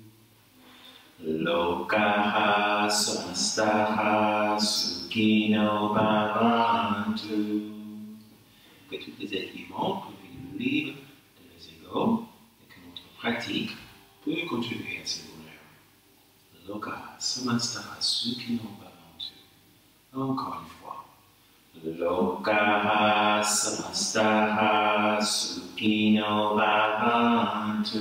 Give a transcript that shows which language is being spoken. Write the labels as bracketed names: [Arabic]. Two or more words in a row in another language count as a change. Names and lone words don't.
[Sanskrit] लोकाः समस्ताः सुखिनो भवन्तु. [French] Que tous les êtres vivants peuvent vivre libres de leurs égos et que notre pratique peut contribuer à ce bonheur. [Sanskrit] लोकाः समस्ताः सुखिनो भवन्तु. [French] Encore une fois. [Sanskrit] लोकाः समस्ताः सुखिनो भवन्तु.